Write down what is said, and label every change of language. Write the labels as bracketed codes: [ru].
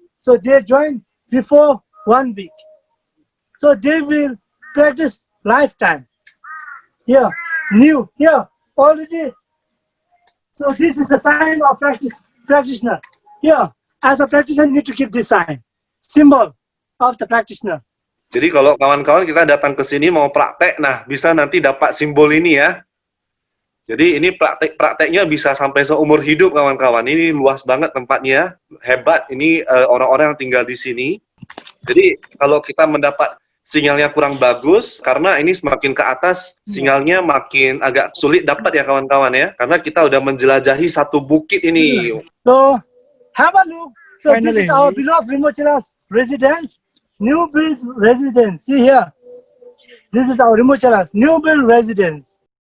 [en] So they joined before 1 week. So they will practice lifetime. Here, new, here, already. So this is the sign of practitioner. Here, as a practitioner, you need to keep this sign, symbol of the practitioner. [id] Jadi kalau kawan-kawan kita datang ke sini mau praktek, nah bisa nanti dapat simbol ini ya. Jadi ini prakteknya bisa sampai seumur hidup kawan-kawan. Ini luas banget tempatnya, hebat. Ini orang-orang yang tinggal di sini. Jadi kalau kita mendapat sinyalnya kurang bagus, karena ini semakin ke atas, sinyalnya makin agak sulit dapat ya kawan-kawan ya. Karena kita udah menjelajahi satu bukit ini. [en] So, have a look. So this Finally. is our beloved Rimochila residence, new build residence. See here. This is our Rimochila new build residence.